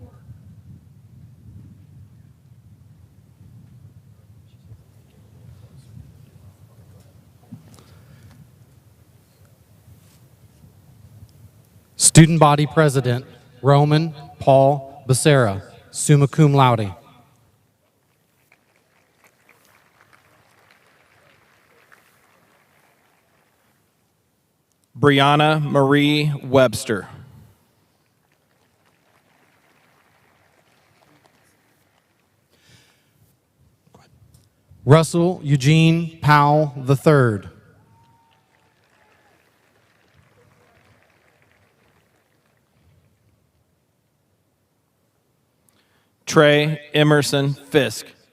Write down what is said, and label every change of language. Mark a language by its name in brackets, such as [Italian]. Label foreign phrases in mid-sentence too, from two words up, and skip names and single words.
[English] Student Body President, Roman Paul Becerra, [Latin] summa cum laude. [English] Brianna Marie Webster. Russell Eugene Powell III. Trey Emerson Fisk.